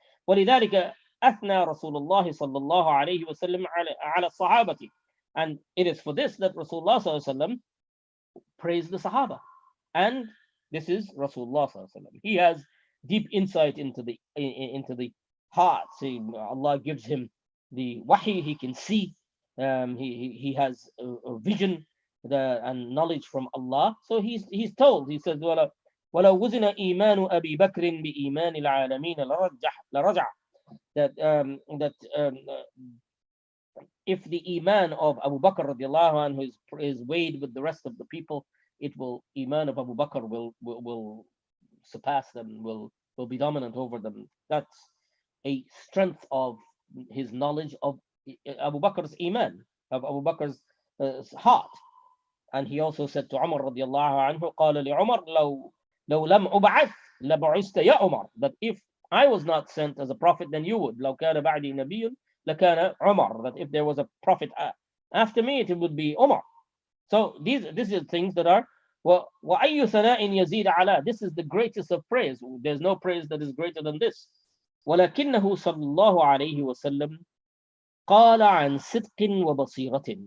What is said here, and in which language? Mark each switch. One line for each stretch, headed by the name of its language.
Arabic: ولذلك أثنى رسول الله صلى الله عليه وسلم على الصحابة,
English: and it is for this that Rasulullah
Arabic: صلى الله عليه وسلم
English: praised the Sahaba. And this is Rasulullah
Arabic: صلى الله عليه وسلم.
English: He has deep insight into the heart. See, Allah gives him the wahi, he can see, he has a vision and knowledge from Allah. So he's told, he says,
Arabic: ولو وزن إيمان أبي بكر بإيمان العالمين لرجع, that
English: if the iman of Abu Bakr radiallahu anhu is weighed with the rest of the people, iman of Abu Bakr will surpass them, will be dominant over them. That's a strength of his knowledge of Abu Bakr's iman, of Abu Bakr's heart. And he also said to Umar radiallahu anhu,
Arabic: قال لعمر لو لم أبعث لبعثت يا عمر,
English: that if I was not sent as a prophet, then you would.
Arabic: لو كان بعدي نبي لكان عمر,
English: that if there was a prophet after me, it would be Umar. So these are things that are
Arabic: وأي ثناء يزيد على,
English: this is the greatest of praise. There's no praise that is greater than this.
Arabic: ولكنه صلى الله عليه وسلم قال عن صدق وبصيرة.